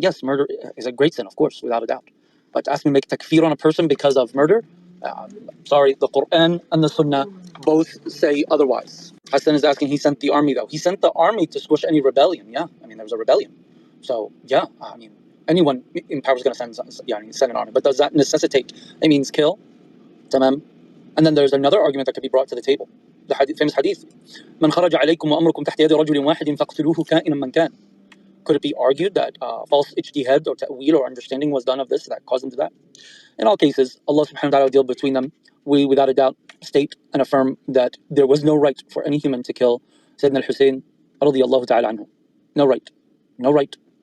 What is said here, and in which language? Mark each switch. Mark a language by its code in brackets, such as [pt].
[en] Yes, murder is a great sin, of course, without a doubt. But to ask me to make takfir on a person because of murder, sorry, the Quran and the Sunnah both say otherwise. Hassan is asking, he sent the army though. He sent the army to squish any rebellion. Yeah, I mean, there was a rebellion. So yeah, I mean, anyone in power is going to send an army. But does that necessitate? It means kill. Tamam. And then there's another argument that could be brought to the table. The famous hadith. [ar] من خرج عليكم وأمركم تحت يد رجل واحد فاقتلوه كائنا من كان. [en] Could it be argued that false ijtihad or ta'wil or understanding was done of this that caused them to that? In all cases, Allah subhanahu wa ta'ala will deal between them. We, without a doubt, state and affirm that there was no right for any human to kill Sayyidina al-Hussein radiyallahu ta'ala anhu. No right. No right.